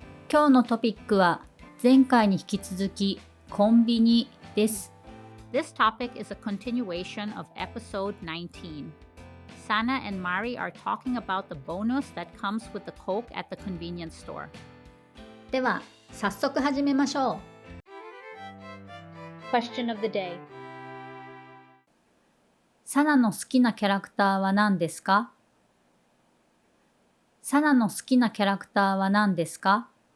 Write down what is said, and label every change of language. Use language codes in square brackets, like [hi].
[ja] 今日のトピックは前回に引き続きコンビニです。 [en] This topic is a continuation of episode 19. Sana and Mari are talking about the bonus that comes with the Coke at the convenience store. [ja] では、早速始めましょう。 [en] Question of the day. [ja] サナの好きなキャラクターは何ですか？サナの好きなキャラクターは何ですか？